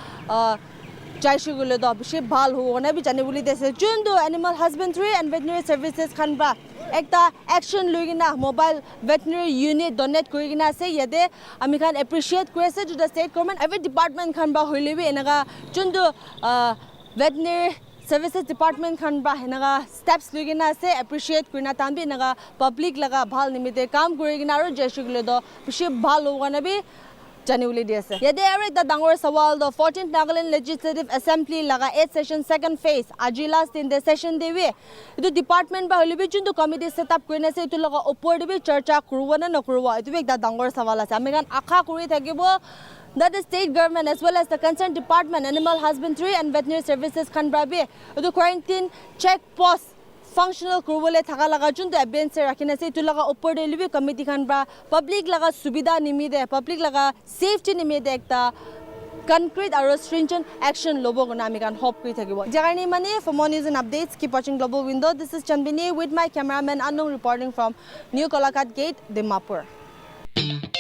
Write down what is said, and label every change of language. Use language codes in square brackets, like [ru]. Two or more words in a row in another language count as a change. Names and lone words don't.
[nag] jaishugule do bishi bhal ho na bi janibuli dese chundu [en] animal husbandry and veterinary services [nag] khan ba ekta action lugina [en] mobile veterinary unit [nag] donate kurigina ase yede ami khan appreciate kurese [en] to the state government every department [nag] khan ba hoilebi enaga chundu [en] veterinary services department [nag] khan ba enaga steps lugina ase appreciate kurina tambi enaga public laga bhal nimite kam kurigina aro jeshugule do bishi bhal hogana bi Januli diase. Yede Eric the Dangor Sawal the 14th Nagaland Legislative Assembly laga 8th session [en] second phase [nag] aji [en] last in the session [nag] dewe itu department ba holibi chundu committee set up kurina se itu laga opor dewe charcha kuruwa na nakuruwa itu ekta Dangor Sawal ase amigan akha kuri thakibo [en] that the state government as well as the concerned department animal husbandry and veterinary services [nag] khan brabe itu [en] quarantine check post functional [nag] kurubole thaka laga chuntu absence rakhina se itu laga opor [en] delivery committee [nag] khan ba public laga subida nimide public laga safety nimide ekta [en] concrete or stringent action [nag] lobo gona ami kan hope kri thakibo jagani mane [en] for more news and updates keep watching Global Window. This is Chandbini with my cameraman Anung reporting from New Kolakat Gate Dimapur.